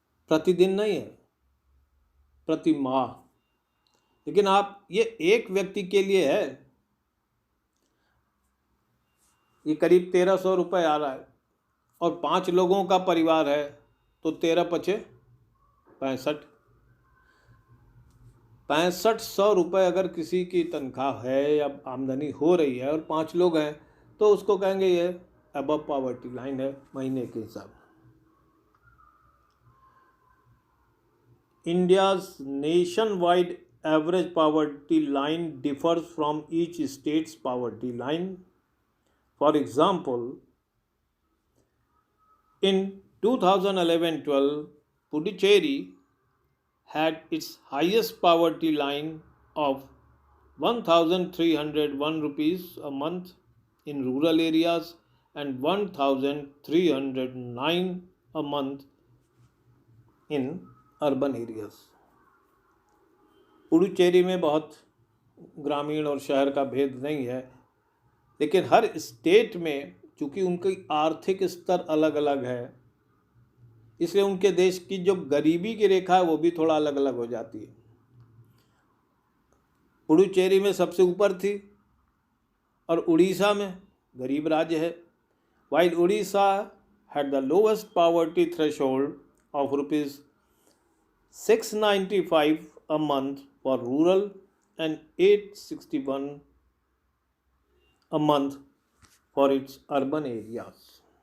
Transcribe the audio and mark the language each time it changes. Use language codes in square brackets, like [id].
[hi] प्रतिदिन नहीं है, प्रति माह. लेकिन आप ये एक व्यक्ति के लिए है, ये करीब 1300 रुपये आ रहा है, और 5 लोगों का परिवार है तो 13 पचे 6500 रुपये अगर किसी की तनख्वाह है या आमदनी हो रही है और 5 लोग हैं तो उसको कहेंगे ये अबव पॉवर्टी लाइन है महीने के हिसाब. [en] India's nationwide average poverty line differs from each state's poverty line. For example, in 2011-12, Puducherry had its highest poverty line of 1,301 rupees a month in rural areas and 1,309 a month in urban areas. [hi] Puducherry में बहुत ग्रामीण और शहर का भेद नहीं है, लेकिन हर स्टेट में चूँकि उनकी आर्थिक स्तर अलग अलग है, इसलिए उनके देश की जो गरीबी की रेखा है वो भी थोड़ा अलग अलग हो जाती है. पुडुचेरी में सबसे ऊपर थी और उड़ीसा में गरीब राज्य है. [en] While Orissa had the lowest poverty threshold of rupees 695 a month for rural and 861 a month for its urban areas.